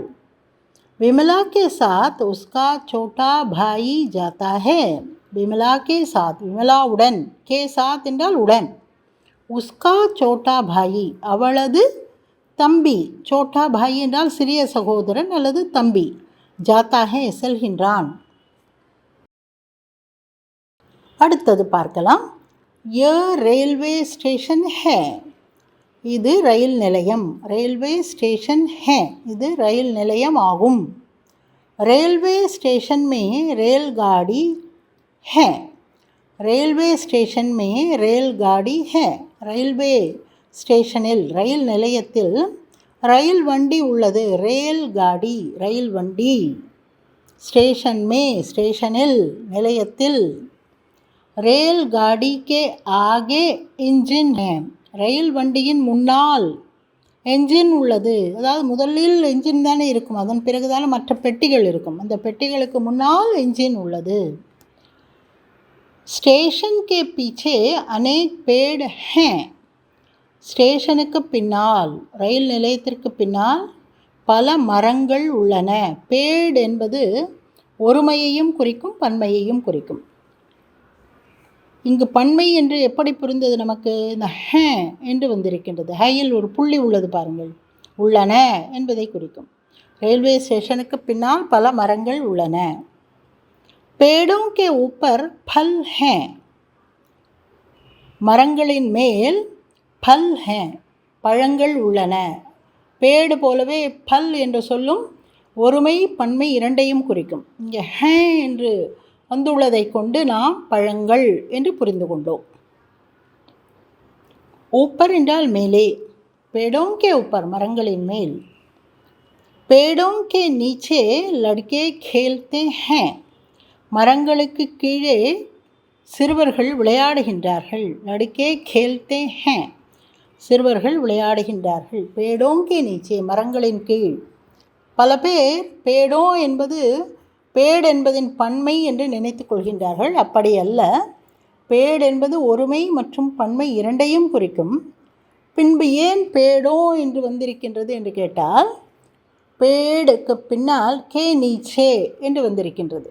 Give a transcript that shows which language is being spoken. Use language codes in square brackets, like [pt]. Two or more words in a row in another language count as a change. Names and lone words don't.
[hi] विमला के साथ उसका छोटा भाई जाता है, विमला के साथ விமலாவுடன், के साथ [ta] என்றால் உடன், [hi] उसका छोटा भाई [ta] அவளது தம்பி, [hi] छोटा भाई [ta] என்றால் சிறிய சகோதரன் அல்லது தம்பி, [hi] जाता है செல்கின்றான். [ta] அடுத்தது பார்க்கலாம். [hi] ये रेलवे स्टेशन है, [ta] இது ரயில் நிலையம். [hi] रेलवे स्टेशन है [ta] இது ரயில் நிலையம் ஆகும். [hi] रेलवे स्टेशन में रेलगाड़ी है, रेलवे स्टेशन में रेलगाड़ी है, [ta] ரயில்வே ஸ்டேஷனில் ரயில் நிலையத்தில் ரயில் வண்டி உள்ளது. रेलगाड़ी ரயில் வண்டி. [hi] स्टेशन में [ta] ஸ்டேஷனில், நிலையத்தில். [hi] रेलगाड़ी के आगे इंजन है, [ta] ரயில் வண்டியின் முன்னால் என்ஜின் உள்ளது. அதாவது முதலில் என்ஜின் தானே இருக்கும், அதன் பிறகு தானே மற்ற பெட்டிகள் இருக்கும். அந்த பெட்டிகளுக்கு முன்னால் என்ஜின் உள்ளது. [hi] स्टेशन के पीछे अनेक पेड़ हैं, [ta] ஸ்டேஷனுக்கு பின்னால், ரயில் நிலையத்திற்கு பின்னால் பல மரங்கள் உள்ளன. பேட் என்பது ஒருமையையும் குறிக்கும், பன்மையையும் குறிக்கும். இங்கு பன்மை என்று எப்படி புரிந்தது நமக்கு? இந்த ஹ என்று வந்திருக்கின்றது. ஹையில் ஒரு புள்ளி உள்ளது பாருங்கள். உள்ளன என்பதை குறிக்கும். ரயில்வே ஸ்டேஷனுக்கு பின்னால் பல மரங்கள் உள்ளன. [hi] पेड़ों के ऊपर फल हैं. [ta] மரங்களின் மேல் [hi] फल हैं, [ta] பழங்கள் உள்ளன. பேடு போலவே பல் என்று சொல்லும் ஒருமை பன்மை இரண்டையும் குறிக்கும். இங்கே ஹே என்று வந்துள்ளதை கொண்டு நாம் பழங்கள் என்று புரிந்து கொண்டோம். ஊப்பர் என்றால் மேலே, [hi] पेड़ों के ऊपर [ta] மரங்களின் மேல். [hi] पेड़ों के नीचे लड़के खेलते हैं. [ta] மரங்களுக்கு கீழே சிறுவர்கள் விளையாடுகின்றார்கள். [hi] லடுக்கே खेलते हैं, [ta] சிறுவர்கள் விளையாடுகின்றார்கள். [hi] பேடோं के नीचे, [ta] மரங்களின் கீழ். பல பேர் பேடோ என்பது பேடு என்பதின் பன்மை என்று நினைத்து கொள்கின்றார்கள். அப்படி அல்ல. பேடு என்பது ஒருமை மற்றும் பன்மை இரண்டையும் குறிக்கும். பின்பு ஏன் பேடோ என்று வந்திருக்கின்றது என்று கேட்டால், பேடுக்கு பின்னால் [hi] के नीचे [ta] என்று வந்திருக்கின்றது.